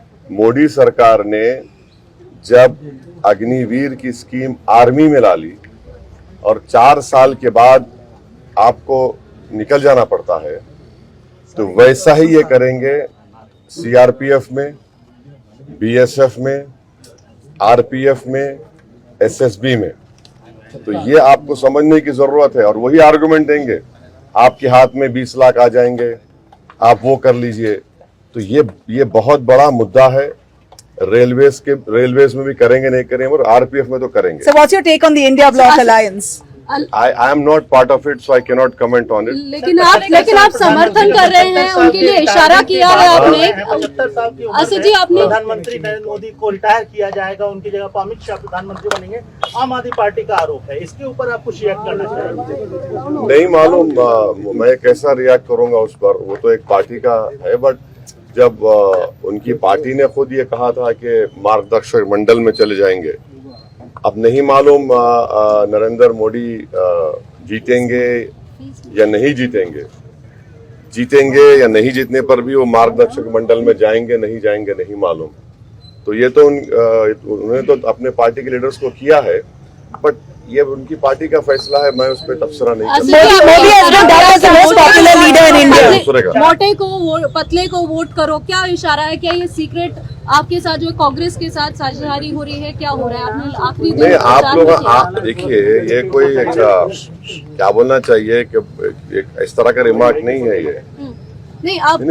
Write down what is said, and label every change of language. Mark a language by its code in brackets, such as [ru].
[hi] मोदी सरकार ने जब अग्निवीर की स्कीम आर्मी में ला ली और 4 साल के बाद आपको निकल जाना पड़ता है, तो वैसा ही ये करेंगे सीआरपीएफ में, बीएसएफ में, आरपीएफ में, एसएसबी में. तो ये आपको समझने की जरूरत है. और वही आर्गुमेंट देंगे, आपके हाथ में 20 लाख आ जाएंगे, आप वो कर लीजिए. तो ये बहुत बड़ा मुद्दा है. रेलवेज में भी करेंगे, नहीं करेंगे, और आरपीएफ में तो करेंगे. [en] So what's your take on the India Bloc Alliance? I am not part of it, so I cannot comment on it. [hi] लेकिन आप समर्थन कर रहे हैं, उनके लिए इशारा किया है आपने. 75 साल की उम्र असद में जी, आपने प्रधानमंत्री नरेंद्र मोदी को रिटायर किया जाएगा, उनकी जगह पर अमित शाह प्रधानमंत्री बनेंगे, आम आदमी पार्टी का आरोप है. इसके ऊपर आप कुछ रिएक्ट करना चाहेंगे? नहीं मालूम मैं कैसा रिएक्ट करूंगा उस पर, वो तो एक पार्टी का है. बट जब उनकी पार्टी ने खुद ये कहा था कि मार्गदर्शक मंडल में चले जाएंगे, अब नहीं मालूम नरेंद्र मोदी जीतेंगे या नहीं जीतेंगे. जीतेंगे या नहीं जीतने पर भी वो मार्गदर्शक मंडल में जाएंगे नहीं जाएंगे नहीं मालूम. तो ये तो उन्होंने तो अपने पार्टी के लीडर्स को किया है, बट ये उनकी पार्टी का फैसला है. मैं उस पर तबसरा नहीं कर [en] Modi has been dubbed as the most popular leader in India. [hi] मोटे को पतले को वोट करो, क्या इशारा है? क्या ये सीक्रेट आपके साथ जो कांग्रेस के साथ साझेदारी हो रही है, क्या हो रहा है? आपने आखिरी दिन नहीं, आप लोग देखिए, ये कोई क्या बोलना चाहिए कि इस तरह का रिमार्क नहीं है ये. नहीं, आप